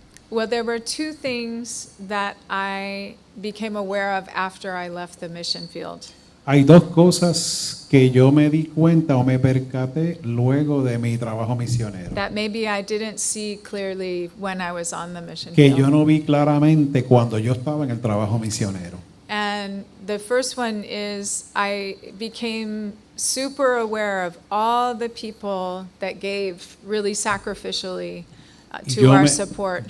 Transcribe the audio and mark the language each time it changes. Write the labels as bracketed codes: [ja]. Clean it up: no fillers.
[en] Well, there were two things that I became aware of after I left the mission field. [es] Hay dos cosas que yo me di cuenta o me percaté luego de mi trabajo misionero. [en] That maybe I didn't see clearly when I was on the mission [es] Que [en] field. [es] yo no vi claramente cuando yo estaba en el trabajo misionero. [en] And the first one is I became super aware of all the people that gave really sacrificially to our support.